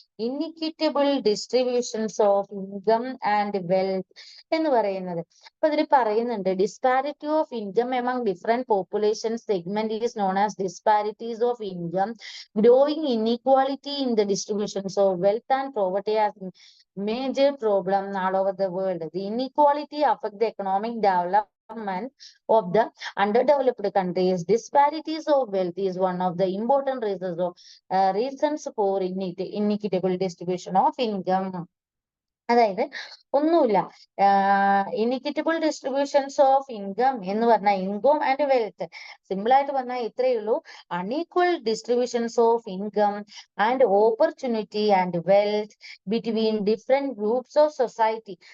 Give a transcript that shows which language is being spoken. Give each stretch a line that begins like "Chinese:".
English: inequitable distributions of income and wealth
Malayalam: എന്ന് പറയുന്നത്. അപ്പൊ ഇതിൽ പറയുന്നുണ്ട്
English: Disparity of income among different population segment is known as disparities of income, growing inequality in the distributions of wealth and poverty as major problem all over the world. The inequality affect the economic development of the underdeveloped countries. Disparities of wealth is one of the important reasons for inequitable distribution of income.
Malayalam: അതായത് ഒന്നുമില്ല, ഇനിക്വിറ്റബിൾ distributions of income എന്ന് പറഞ്ഞാൽ income and wealth simple ആയിട്ട് പറഞ്ഞാൽ ഇത്രയേ ഉള്ളൂ.
English: Unequal distributions of income and opportunity and wealth between different groups of society.